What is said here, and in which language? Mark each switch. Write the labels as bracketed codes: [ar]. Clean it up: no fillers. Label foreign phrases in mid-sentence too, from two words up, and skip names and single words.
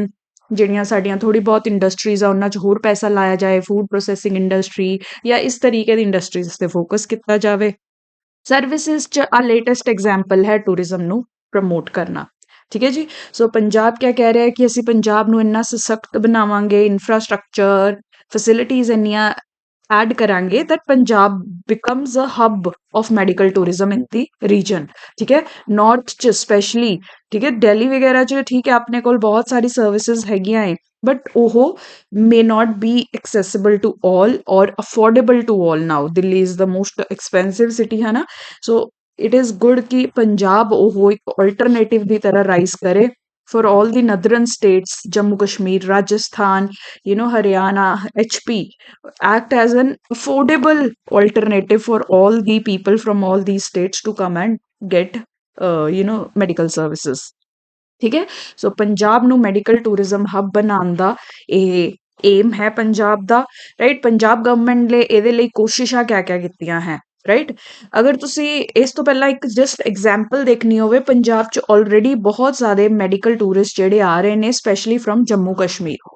[pa] ਜਿਹੜੀਆਂ ਸਾਡੀਆਂ ਥੋੜੀ ਬਹੁਤ ਇੰਡਸਟਰੀਜ਼ ਆ ਉਹਨਾਂ 'ਚ ਹੋਰ ਪੈਸਾ ਲਾਇਆ ਜਾਏ, [en] food processing industry [pa] ਜਾਂ ਇਸ ਤਰੀਕੇ ਦੀ ਇੰਡਸਟਰੀਜ਼ ਤੇ ਫੋਕਸ ਕੀਤਾ ਜਾਵੇ। ਸਰਵਿਸਿਜ਼ 'ਚ ਆ [en] latest example [pa] ਹੈ ਟੂਰਿਜ਼ਮ ਨੂੰ ਪ੍ਰਮੋਟ ਕਰਨਾ। ਠੀਕ ਹੈ ਜੀ। ਸੋ ਪੰਜਾਬ ਕਿਆ ਕਹਿ ਰਿਹਾ ਹੈ ਕਿ ਅਸੀਂ ਪੰਜਾਬ ਨੂੰ ਇੰਨਾ ਸਸ਼ਕਤ ਬਣਾਵਾਂਗੇ, [en] infrastructure facilities [pa] ਇੰਨੀਆਂ ਐਡ ਕਰਾਂਗੇ [en] that ਪੰਜਾਬ becomes a hub of medical tourism in the region। [pa] ਠੀਕ ਹੈ, ਨਾਰਥ 'ਚ ਸਪੈਸ਼ਲੀ। ਠੀਕ ਹੈ, ਦਿੱਲੀ ਵਗੈਰਾ 'ਚ ਠੀਕ ਹੈ ਆਪਣੇ ਕੋਲ ਬਹੁਤ ਸਾਰੀ ਸਰਵਿਸਿਜ਼ ਹੈਗੀਆਂ ਏ, ਬਟ ਉਹ [en] may not be accessible to all or affordable to all now। ਦਿੱਲੀ is the most expensive city [pa] ਹੈ ਨਾ। [en] so it is good [pa] ਕਿ ਪੰਜਾਬ ਉਹ ਇੱਕ ਆਲਟਰਨੇਟਿਵ ਦੀ ਤਰ੍ਹਾਂ ਰਾਈਜ਼ ਕਰੇ [en] for all the northern states, Jammu Kashmir, Rajasthan, Haryana, HP, act as an affordable alternative for all the people from all these states to come and get medical services। [pa] ਠੀਕ ਹੈ। ਸੋ ਪੰਜਾਬ ਨੂੰ [en] medical tourism hub [pa] ਬਣਾਉਣ ਦਾ ਇਹ ਏਮ ਹੈ ਪੰਜਾਬ ਦਾ। ਰਾਈਟ, ਪੰਜਾਬ ਗਵਰਨਮੈਂਟ ਨੇ ਇਹਦੇ ਲਈ ਕੋਸ਼ਿਸ਼ਾਂ ਕਿਆ ਕਿਆ ਕੀਤੀਆਂ ਹੈ। ਰਾਈਟ, ਅਗਰ ਤੁਸੀਂ ਇਸ ਤੋਂ ਪਹਿਲਾਂ ਇੱਕ [en] just example [pa] ਦੇਖਣੀ ਹੋਵੇ, ਪੰਜਾਬ 'ਚ ਆਲਰੇਡੀ ਬਹੁਤ ਸਾਰੇ [en] medical tourist [pa] ਜਿਹੜੇ ਆ ਰਹੇ ਨੇ, [en] specially from [pa] ਜੰਮੂ ਕਸ਼ਮੀਰ।